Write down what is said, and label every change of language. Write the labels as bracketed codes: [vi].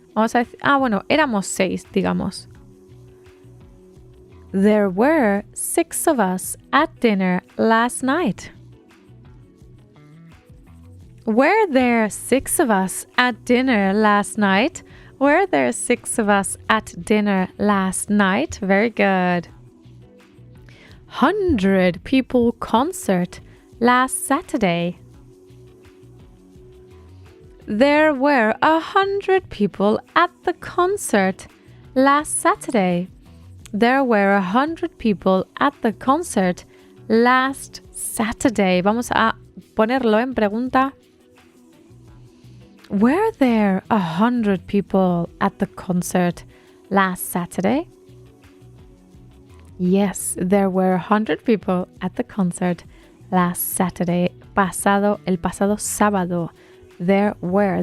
[es] Vamos a decir, éramos 6, digamos. [en] There were 6 of us at dinner last night. Were there 6 of us at dinner last night? Were there 6 of us at dinner last night? Very good. 100 people concert last Saturday. There were 100 people at the concert last Saturday. There were 100 people at the concert last Saturday. [es] Vamos a ponerlo en pregunta. [en] Were there 100 people at the concert last Saturday? Yes, there were 100 people at the concert last Saturday. [es] El pasado sábado. [en] There were.